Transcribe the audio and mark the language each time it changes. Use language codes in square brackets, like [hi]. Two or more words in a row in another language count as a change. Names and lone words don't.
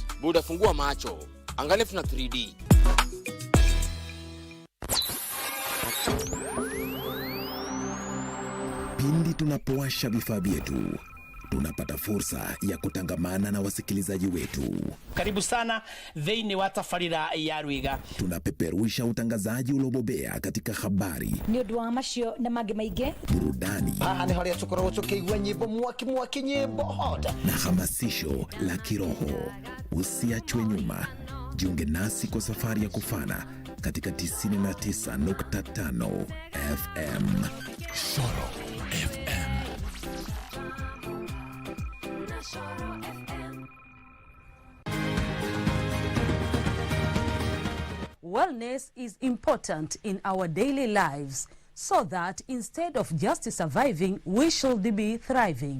[sw] Buda, fungua macho. Angalia tuna 3D. Pindi tunapowasha vifaa vyetu, tunapata fursa ya kutangamana na wasikilizaji wetu. Karibu sana [ki] thĩinĩ wa tabarĩra ya Rwiga. [sw] Tunapeperusha utangazaji uliobobea katika habari, [ki] Nĩ ũndũ wa macio na mangĩ maingĩ, [sw] burudani, [ki] Ni hali ya tukoragwo tukĩigua nyĩmbo mwaki nyĩmbo hoda, [sw] na hamasisho la kiroho. Usiachwe nyuma. Jiunge nasi kwa safari ya kufana katika 99.5 FM. Solo FM. [en] Wellness is important in our daily lives, so that instead of just surviving, we should be thriving.